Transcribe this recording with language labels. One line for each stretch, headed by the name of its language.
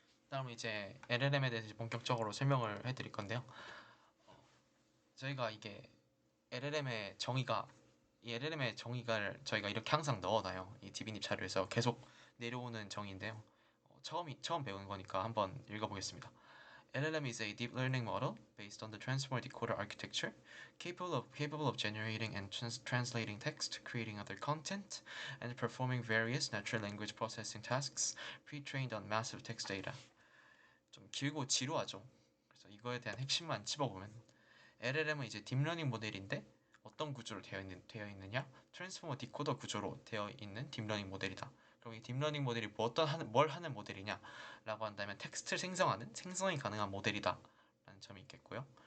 Korean: 다음은 이제 LLM에 대해서 본격적으로 설명을 해드릴 건데요. 저희가 이게 LLM의 정의가 이 LLM의 정의를 저희가 이렇게 항상 넣어놔요. 이 디비닙 자료에서 계속 내려오는 정의인데요. 처음 배우는 거니까 한번 읽어보겠습니다.
English: LLM is a deep learning model based on the transformer decoder architecture, capable of generating and translating text, creating other content, and performing various natural language processing tasks pre-trained on massive text data.
Korean: 좀 길고 지루하죠. 그래서 이거에 대한 핵심만 짚어보면, LLM은 이제 딥러닝 모델인데 어떤 구조로 되어 있느냐? 트랜스포머 디코더 구조로 되어 있는 딥러닝 모델이다. 그럼 이 딥러닝 모델이 뭘 하는 모델이냐? 라고 한다면 텍스트를 생성이 가능한 모델이다 라는 점이 있겠고요.